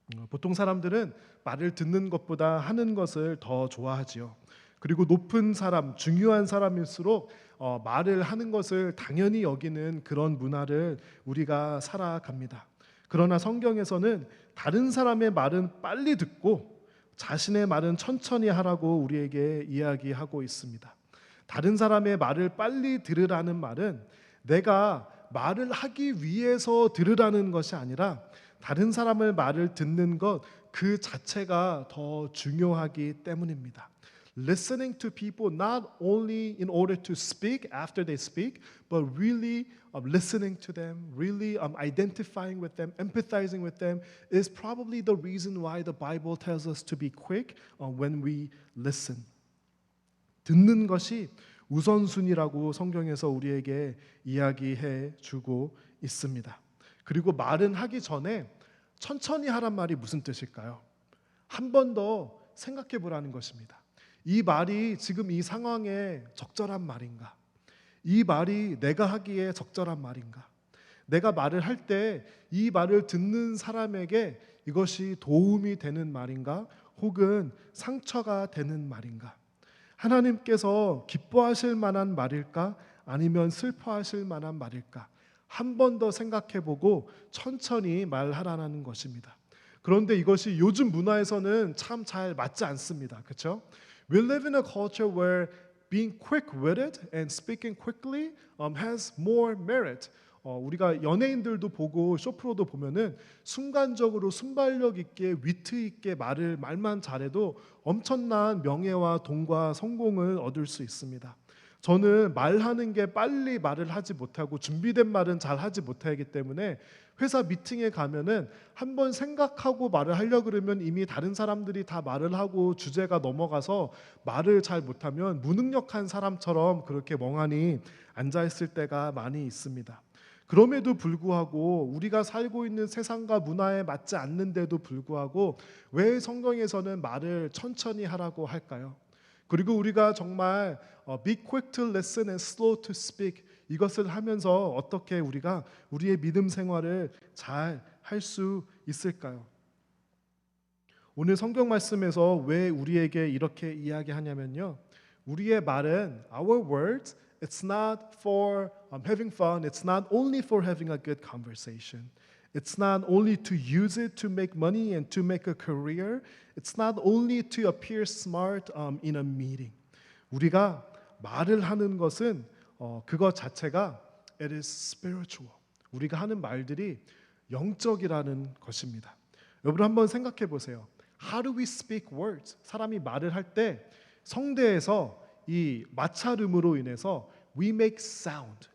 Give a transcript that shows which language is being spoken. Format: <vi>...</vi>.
<ko>보통 사람들은 말을 듣는 것보다 하는 것을 더 좋아하지요. 그리고 높은 사람, 중요한 사람일수록 말을 하는 것을 당연히 여기는 그런 문화를 우리가 살아갑니다. 그러나 성경에서는 다른 사람의 말은 빨리 듣고 자신의 말은 천천히 하라고 우리에게 이야기하고 있습니다. 다른 사람의 말을 빨리 들으라는 말은 내가 말을 하기 위해서 들으라는 것이 아니라 다른 사람의 말을 듣는 것 그 자체가 더 중요하기 때문입니다.</ko> <en>Listening to people not only in order to speak after they speak, but really listening to them, really identifying with them, empathizing with them is probably the reason why the Bible tells us to be quick when we listen.</en> <ko>듣는 것이 우선순위라고 성경에서 우리에게 이야기해 주고 있습니다. 그리고 말은 하기 전에 천천히 하란 말이 무슨 뜻일까요? 한 번 더 생각해 보라는 것입니다. 이 말이 지금 이 상황에 적절한 말인가? 이 말이 내가 하기에 적절한 말인가? 내가 말을 할 때 이 말을 듣는 사람에게 이것이 도움이 되는 말인가? 혹은 상처가 되는 말인가? 하나님께서 기뻐하실 만한 말일까? 아니면 슬퍼하실 만한 말일까? 한 번 더 생각해 보고 천천히 말하라는 것입니다. 그런데 이것이 요즘 문화에서는 참 잘 맞지 않습니다. 그렇죠?</ko> <en>We live in a culture where being quick-witted and speaking quickly has more merit.</en> <ko>우리가 연예인들도 보고 쇼프로도 보면은 순간적으로 순발력 있게 위트 있게 말만 잘해도 엄청난 명예와 돈과 성공을 얻을 수 있습니다. 저는 말하는 게 빨리 말을 하지 못하고 준비된 말은 잘 하지 못하기 때문에 회사 미팅에 가면은 한번 생각하고 말을 하려고 그러면 이미 다른 사람들이 다 말을 하고 주제가 넘어가서 말을 잘 못하면 무능력한 사람처럼 그렇게 멍하니 앉아있을 때가 많이 있습니다. 그럼에도 불구하고 우리가 살고 있는 세상과 문화에 맞지 않는데도 불구하고 왜 성경에서는 말을 천천히 하라고 할까요? 그리고 우리가 정말</ko> <en>be quick to listen and slow to speak</en> <ko>이것을 하면서 어떻게 우리가 우리의 믿음 생활을 잘 할 수 있을까요? 오늘 성경 말씀에서 왜 우리에게 이렇게 이야기하냐면요. 우리의 말은</ko> <en>our words it's not for having fun. It's not only for having a good conversation. It's not only to use it to make money and to make a career. It's not only to appear smart in a meeting.</en> <ko>우리가 말을 하는 것은 그것 자체가</ko> <en>it is spiritual.</en> <ko>우리가 하는 말들이 영적이라는 것입니다. 여러분 한번 생각해 보세요.</ko> <en>How do we speak words?</en> <ko>사람이 말을 할 때 성대에서 이 마찰음으로 인해서</ko> <en>we make sound.</en>